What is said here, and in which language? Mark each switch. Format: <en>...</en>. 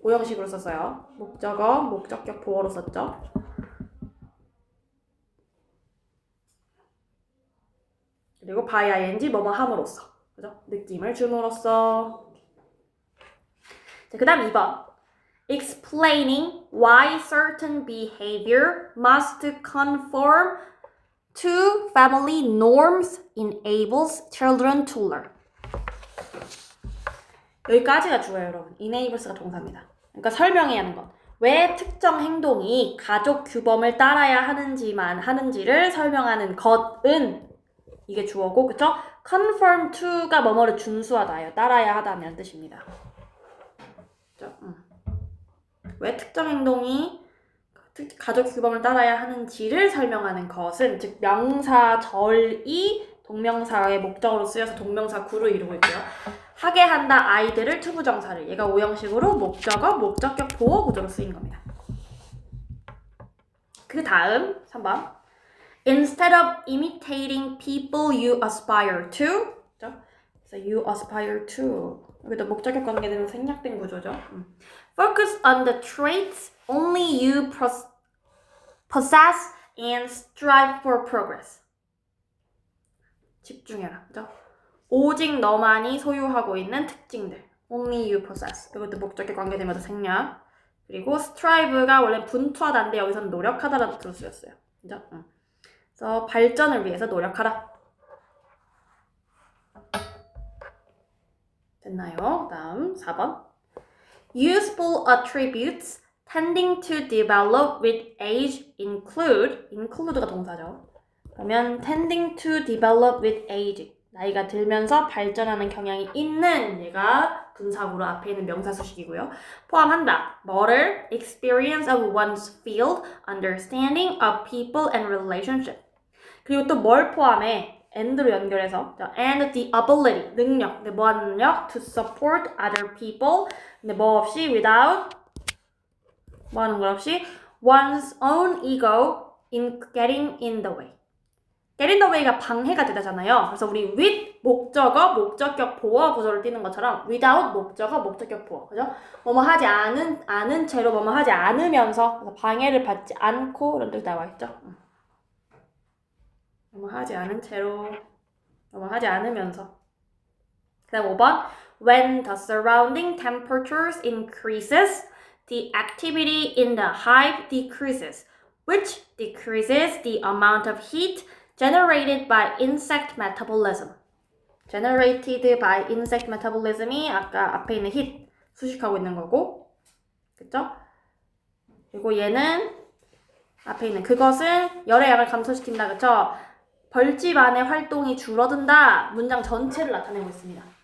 <ko>오형식으로 썼어요. 목적어, 목적격 보어로 썼죠. 그리고 by ing 뭐뭐 함으로써. 그죠? 느낌을 줌으로써. 자, 그 다음 2번.</ko> <en>Explaining why certain behavior must conform to family norms enables children to learn.</en> <ko>여기까지가 주어요, 여러분. enables가 동사입니다. 그러니까 설명해야 하는 것. 왜 특정 행동이 가족 규범을 따라야 하는지를 설명하는 것은 이게 주어고, 그쵸? conform to가 뭐뭐를 준수하다예요. 따라야 하다는 뜻입니다. 그쵸? 왜 특정 행동이 가족 규범을 따라야 하는지를 설명하는 것은, 즉 명사절이 동명사의 목적으로 쓰여서 동명사 구를 이루고 있고요. 하게 한다 아이들을 투부정사를, 얘가 오형식으로 목적어, 목적격 보어 구조로 쓰인 겁니다. 그 다음 3번.</ko> <en>Instead of imitating people you aspire to,</en> <ko>그래서</ko> <en>you aspire to,</en> <ko>여기도 목적격 관계되면 생략된 구조죠.</ko> <en>Focus on the traits only you possess and strive for progress.</en> <ko>집중해라, 그죠? 오직 너만이 소유하고 있는 특징들.</ko> <en>Only you possess.</en> <ko>이것도 목적격 관계되면서 생략. 그리고 strive가 원래 분투하다인데 여기서는 노력하다라는 뜻으로 쓰였어요. 그죠? 그래서 발전을 위해서 노력하라. 됐나요? 다음 4번.</ko> <en>Useful attributes tending to develop with age include가</en> <ko>동사죠. 그러면</ko> <en>tending to develop with age.</en> <ko>나이가 들면서 발전하는 경향이 있는 얘가 분사구로 앞에 있는 명사 수식이고요. 포함한다. 뭐를?</ko> <en>Experience of one's field, understanding of people and relationship.</en> <ko>그리고 또 뭘 포함해?</ko> <en>and로</en> <ko>연결해서</ko> <en>and the ability, 능력.</en> <ko>근데 뭐 하는 능력?</ko> <en>To support other people.</en> <ko>근데 뭐 없이</ko> <en>without</en> <ko>뭐 하는 것 없이</ko> <en>one's own ego in getting in the way.</en> <ko>get in the way가 방해가 되잖아요. 그래서 우리 with 목적어, 목적격 보어 구조를 띄는 것처럼 without 목적어, 목적격 보어. 그죠? 뭐뭐 하지 않은 채로 뭐뭐 하지 않으면서 그래서 방해를 받지 않고 이런 뜻이 나와 있죠. 뭐뭐 하지 않은 채로 뭐뭐 하지 않으면서. 그다음 5번</ko> <en>when the surrounding temperatures increases, the activity in the hive decreases, which decreases the amount of heat generated by insect metabolism. generated by insect metabolism</en> <ko>이 아까 앞에 있는 heat 수식하고 있는 거고, 그쵸? 그리고 얘는 앞에 있는 그것은 열의 양을 감소시킨다, 그쵸? 벌집 안의 활동이 줄어든다. 문장 전체를 나타내고 있습니다.</ko>